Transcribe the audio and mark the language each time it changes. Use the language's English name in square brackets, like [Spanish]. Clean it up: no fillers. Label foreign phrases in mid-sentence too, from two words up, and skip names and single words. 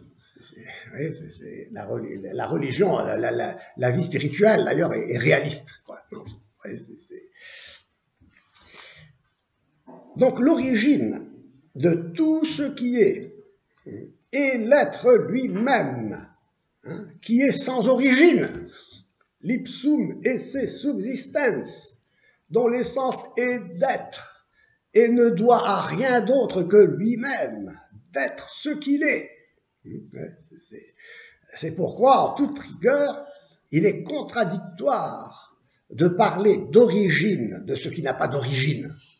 [French] C'est la religion, la vie spirituelle, d'ailleurs, est réaliste. Donc, l'origine de tout ce qui est l'être lui-même, qui est sans origine, l' [Latin] ipsum esse subsistens, [French] dont l'essence est d'être, et ne doit à rien d'autre que lui-même d'être ce qu'il est. C'est pourquoi, en toute rigueur, il est contradictoire de parler d'origine de ce qui n'a pas d'origine.